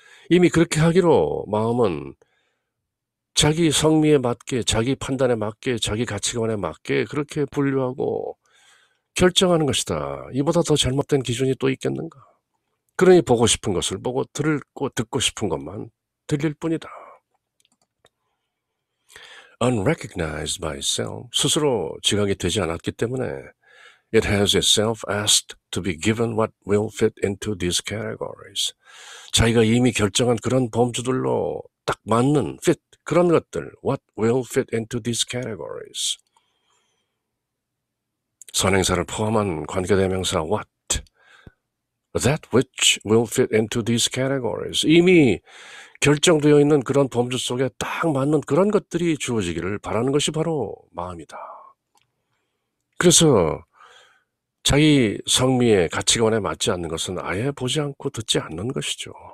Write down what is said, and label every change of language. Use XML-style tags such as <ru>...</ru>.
<ko>이미 그렇게 하기로 마음은 자기 성미에 맞게, 자기 판단에 맞게, 자기 가치관에 맞게 그렇게 분류하고 결정하는 것이다. 이보다 더 잘못된 기준이 또 있겠는가? 그러니 보고 싶은 것을 보고 듣고 싶은 것만 들릴 뿐이다.</ko> <en>Unrecognized by itself,</en> <ko>스스로 지각이 되지 않았기 때문에</ko> <en>it has itself asked to be given what will fit into these categories.</en> <ko>자기가 이미 결정한 그런 범주들로 딱 맞는 fit, 그런 것들,</ko> <en>what will fit into these categories.</en> <ko>선행사를 포함한 관계대명사</ko> <en>what, that which will fit into these categories.</en> <ko>이미 결정되어 있는 그런 범주 속에 딱 맞는 그런 것들이 주어지기를 바라는 것이 바로 마음이다. 그래서 자기 성미의 가치관에 맞지 않는 것은 아예 보지 않고 듣지 않는 것이죠.</ko>